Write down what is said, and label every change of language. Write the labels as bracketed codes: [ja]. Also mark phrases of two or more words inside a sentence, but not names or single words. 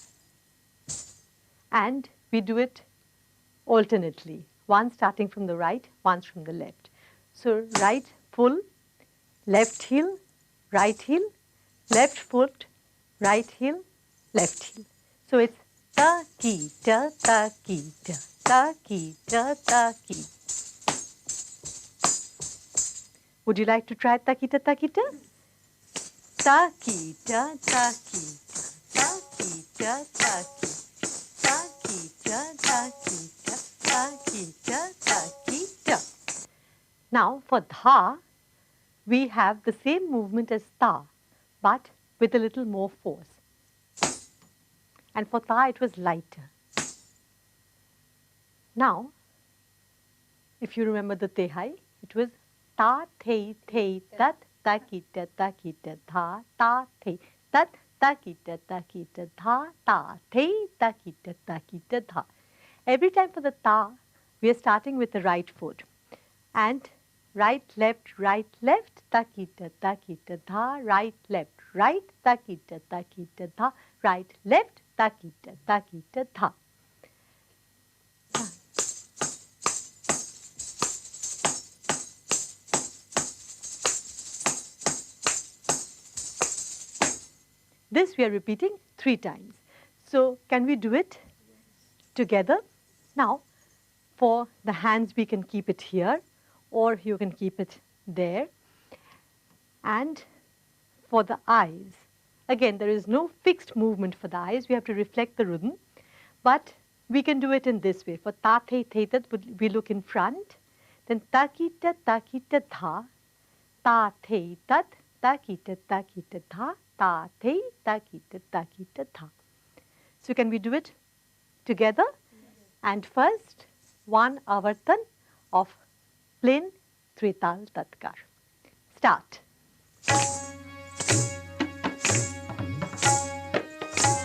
[en] And we do it alternately, one starting from the right, one from the left. So right full, left heel, left foot, right heel, left heel. So it's ta ki ta ta ki ta ta ki ta ta ki. Would you like to try ta ki ta ta ki ta? Ta ki ta ta ki ta ta ki ta ta ki ta ki ta ta ki ta ta ki ta ta ki ta. Now for dha, we have the same movement as ta, but with a little more force. And for ta, it was lighter. Now, if you remember the tehai, it was ta, thei, thei, tat, ta, kita, tha, ta, thei, tat, ta, kita, tha, ta, thei, ta, kita, tha. Every time for the ta, we are starting with the right foot. And right, left, ta, kita, tha, right, ta, kita, tha, right, left, ta, kita, tha. This we are repeating 3 times. So can we do it together? Now, for the hands, we can keep it here, or you can keep it there. And for the eyes, again, there is no fixed movement for the eyes. We have to reflect the rhythm. But we can do it in this way. For ta, thei, thei, tat, we look in front. Then ta, kita, tha, ta, thei, tat, ta, kita, tha, ta, thei, ta, kita, tha. So can we do it together? Yes. And first, one avartan of plain Trital Tatkar. Start.